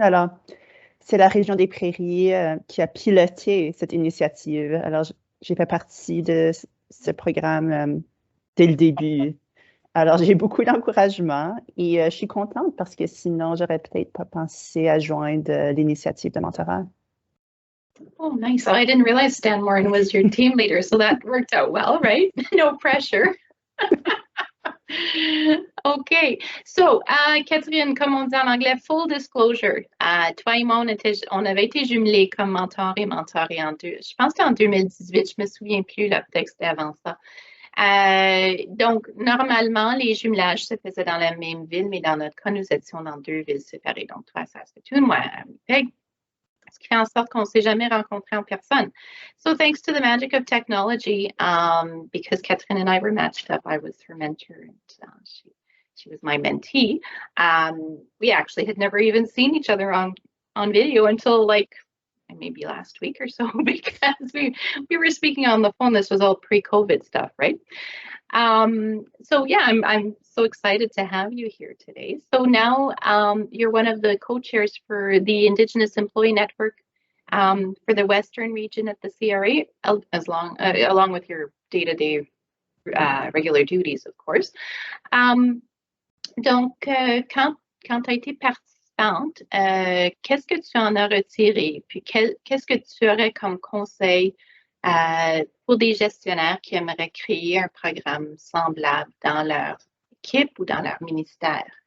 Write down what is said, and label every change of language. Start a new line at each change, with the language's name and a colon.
French: Alors, c'est la région des Prairies qui a piloté cette initiative. Alors, j'ai fait partie de ce programme dès le début. Alors, j'ai beaucoup d'encouragement et je suis contente parce que sinon, j'aurais peut-être pas pensé à joindre l'initiative de mentorat.
English: Oh, nice. I didn't realize Stan Morin was your team leader, so that worked out well, right? No pressure.
French: OK. So, Catherine, comme on dit en anglais,
English: full disclosure.
French: Toi et moi, on avait été jumelés comme mentor et mentoré je pense que c'était en 2018, je me souviens plus, là, peut-être que c'était avant ça. Donc, normalement, les jumelages se faisaient dans la même ville, mais dans notre cas, nous étions dans 2 villes séparées. Donc, toi à Saskatoon, moi à Winnipeg. Ce qui fait en sorte qu'on ne s'est jamais rencontrés en personne.
English: So thanks to the magic of technology, because Catherine and I were matched up, I was her mentor and she was my mentee. We actually had never even seen each other on video until like maybe last week or so, because we were speaking on the phone. This was all pre-COVID stuff, right? So yeah, I'm so excited to have you here today. So now you're one of the co-chairs for the Indigenous Employee Network for the Western region at the CRA, along with your day-to-day regular duties, of course.
French: Donc, quand tu as été participante, qu'est-ce que tu en as retiré? Puis qu'est-ce que tu aurais comme conseil pour des gestionnaires qui aimeraient créer un programme semblable dans leur équipe ou dans leur ministère?